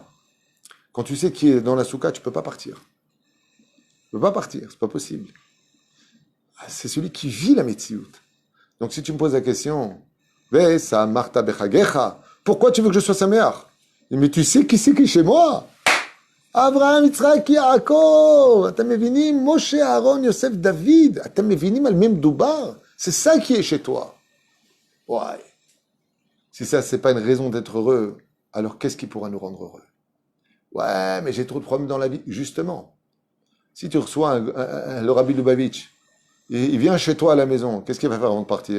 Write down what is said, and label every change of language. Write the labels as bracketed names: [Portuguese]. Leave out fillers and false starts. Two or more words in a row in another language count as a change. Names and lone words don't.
[French] Quand tu sais qui est dans la soukha, tu peux pas partir. Tu peux pas partir, c'est pas possible. C'est celui qui vit la Metsiout. Donc si tu me poses la question, [Hebrew] ושמחת בחגך, [French] pourquoi tu veux que je sois sa mère? Mais tu sais qui c'est qui est chez moi? Abraham, [Hebrew] Yitzhak, Yaakov, אתם מבינים? Moshe, Aaron, Yosef, David, אתם מבינים על מי מדובר? [French] C'est ça qui est chez toi. Ouais. Si ça, c'est pas une raison d'être heureux, alors qu'est-ce qui pourra nous rendre heureux? Ouais, mais j'ai trop de problèmes dans la vie. Justement, si tu reçois le Rabbi Lubavitch, il vient chez toi à la maison, qu'est-ce qu'il va faire avant de partir?